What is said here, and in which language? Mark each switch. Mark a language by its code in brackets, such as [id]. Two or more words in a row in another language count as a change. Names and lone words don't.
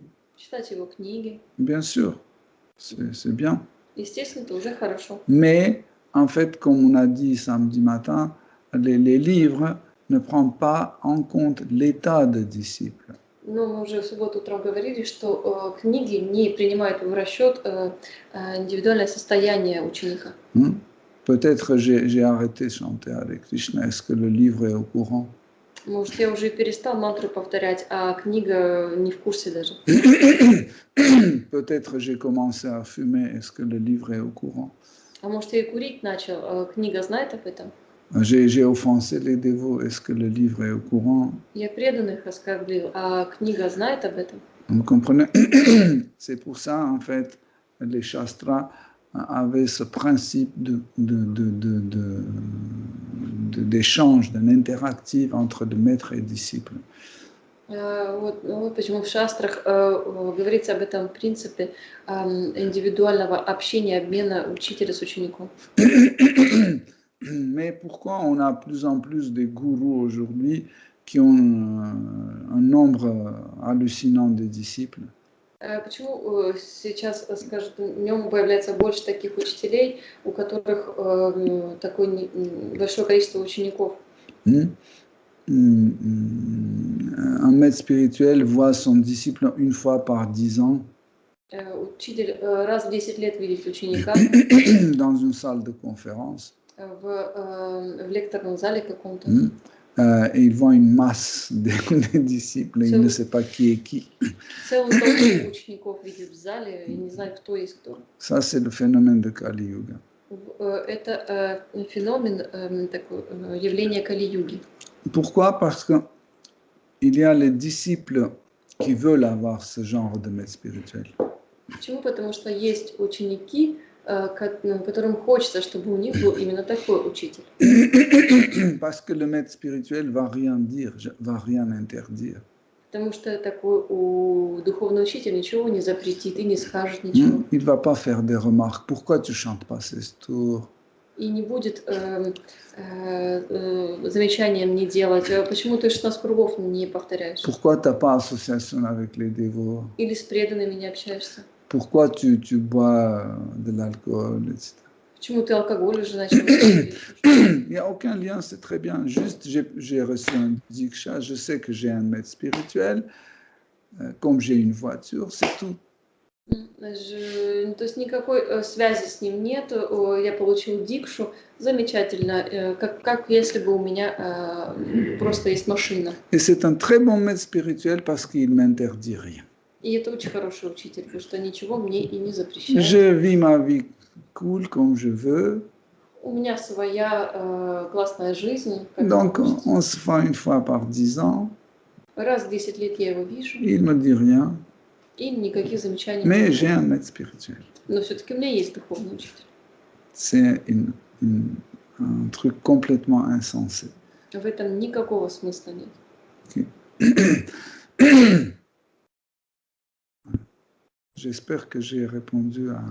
[ru] Читать его книги. [fr] Bien sûr, c'est bien. [ru] Естественно, это уже хорошо. [fr] Mais, en fait, comme on a dit samedi matin, les livres ne prennent pas en compte l'état des disciples. [ru] Но мы уже в субботу утром говорили, что книги не принимают в расчет индивидуальное состояние ученика. [fr] Peut-être j'ai arrêté de chanter Hare Krishna. Est-ce que le livre est au courant? [ru] Может, я уже перестал мантру повторять, а книга не в курсе даже. [fr] Peut-être j'ai commencé à fumer. Est-ce que le livre est au courant? [ru] А может, я и курить начал, а книга знает об этом? [fr] J'ai offensé les dévots. Est-ce que le livre est au courant? [ru] Я преданных оскорбил, а книга знает об этом? [fr] Vous comprenez? C'est pour ça, en fait, les shastras avaient ce principe d'échange, d'un interactif entre le maître et le disciple. [ru] Вот почему в шастрах говорится об этом принципе индивидуального общения, обмена учителя с учеником. [fr] Mais pourquoi on a de plus en plus des gourous aujourd'hui qui ont un nombre hallucinant de disciples? [ru] Почему сейчас, скажем, днем появляется больше таких учителей, у которых такое большое количество учеников? [fr] Un maître spirituel voit son disciple une fois par 10 ans [ru] Учитель раз в 10 лет видит ученика [fr] dans une salle de conférence. [ru] в лекторном зале каком-то. [fr] Et il voit une masse de disciples, il ne sait pas qui est qui. [ru] Целую толпу учеников видит в зале и не знает, кто есть кто. [fr] Ça, c'est le phénomène de Kali Yuga. [ru] Это феномен, такое явление Кали-юги. [fr] Pourquoi? Parce qu'il y a les disciples qui veulent avoir ce genre de maître spirituel. [ru] Почему? Потому что есть ученики, которым хочется, чтобы у них был именно такой учитель. [fr] Parce que le maître spirituel va rien dire, va rien interdire. [ru] Потому что такой у духовный учитель ничего не запретит и не скажет ничего. [fr] Il ne va pas faire des remarques. Pourquoi tu ne chantes pas ces tours? [ru] И не будет замечания мне делать. Почему ты 16 кругов не повторяешь? [fr] Pourquoi tu n'as pas association avec les dévots? [ru] Или с преданными не общаешься? [fr] Pourquoi tu bois de l'alcool, etc. [ru] Почему ты алкоголь уже начал? [fr] Il n'y a aucun lien, c'est très bien. Juste, j'ai reçu un diksha, je sais que j'ai un maître spirituel, comme j'ai une voiture, c'est tout. [ru] То есть никакой связи с ним нет. Я получил дикшу, замечательно, как если бы у меня просто есть машина. [fr] Et c'est un très bon maître spirituel parce qu'il m'interdit rien. [ru] И это очень хороший учитель, потому что ничего мне и не запрещает. [fr] Je vis ma vie cool comme je veux. [ru] У меня своя классная жизнь. [fr] Donc, on se voit une fois par 10 ans. [ru] Раз в 10 лет я его вижу. [fr] Il ne me dit rien. [ru] И никаких замечаний. [fr] Mais j'ai un maître spirituel. [ru] Но все-таки у меня есть духовный учитель. [fr] C'est un truc complètement insensé. [ru] В этом никакого смысла нет. [fr] Okay. J'espère que j'ai répondu à...